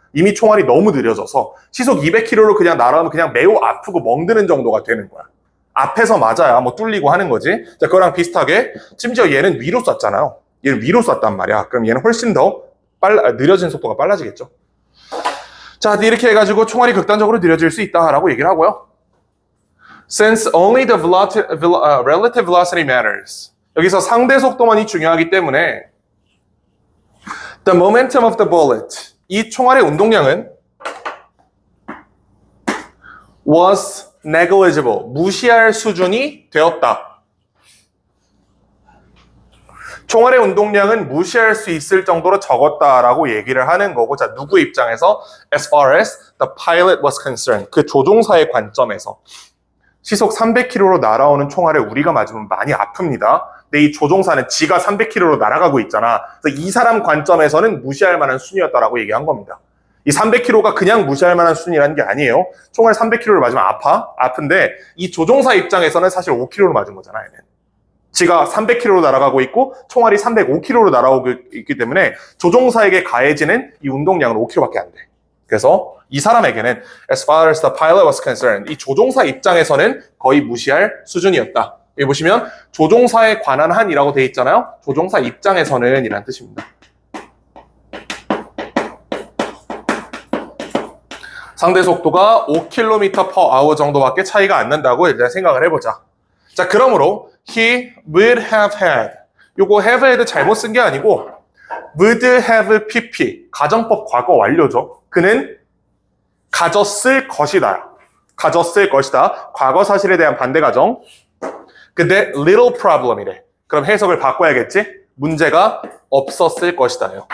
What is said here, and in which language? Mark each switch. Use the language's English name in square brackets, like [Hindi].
[Korean] 이미 총알이 너무 느려져서 시속 200km로 그냥 날아가면 그냥 매우 아프고 멍드는 정도가 되는 거야. 앞에서 맞아야 뭐 뚫리고 하는 거지. 자, 그거랑 비슷하게 심지어 얘는 위로 쐈잖아요. 얘는 위로 쐈단 말이야. 그럼 얘는 훨씬 더 느려진 속도가 빨라지겠죠. 자, 이렇게 해가지고 총알이 극단적으로 느려질 수 있다라고 얘기를 하고요. [English] Since only the relative velocity matters. [Korean] 여기서 상대 속도만이 중요하기 때문에 [English] the momentum of the bullet. [Korean] 이 총알의 운동량은 [English] was negligible. [Korean] 무시할 수준이 되었다. 총알의 운동량은 무시할 수 있을 정도로 적었다라고 얘기를 하는 거고, 자, 누구 입장에서? [English] As far as the pilot was concerned. [Korean] 그 조종사의 관점에서. 시속 300km로 날아오는 총알을 우리가 맞으면 많이 아픕니다. 근데 이 조종사는 지가 300km로 날아가고 있잖아. 그래서 이 사람 관점에서는 무시할 만한 수준이었다라고 얘기한 겁니다. 이 300km가 그냥 무시할 만한 수준이라는 게 아니에요. 총알 300km를 맞으면 아픈데 이 조종사 입장에서는 사실 5km로 맞은 거잖아, 얘는. 지가 300km로 날아가고 있고 총알이 305km로 날아오고 있기 때문에 조종사에게 가해지는 이 운동량은 5km밖에 안 돼. 그래서 이 사람에게는 [English] as far as the pilot was concerned, [Korean] 이 조종사 입장에서는 거의 무시할 수준이었다. 여기 보시면 조종사에 관한 한이라고 돼 있잖아요. 조종사 입장에서는 이란 뜻입니다. 상대 속도가 5km/h 정도밖에 차이가 안 난다고 일단 생각을 해보자. 자, 그러므로 [English] he would have had. [Korean] 요거 have had 잘못 쓴 게 아니고 would have pp. 가정법 과거 완료죠. 그는 가졌을 것이다. 가졌을 것이다. 과거 사실에 대한 반대 가정. 근데 [English] little problem [Korean] 이래. 그럼 해석을 바꿔야겠지? 문제가 없었을 것이다요.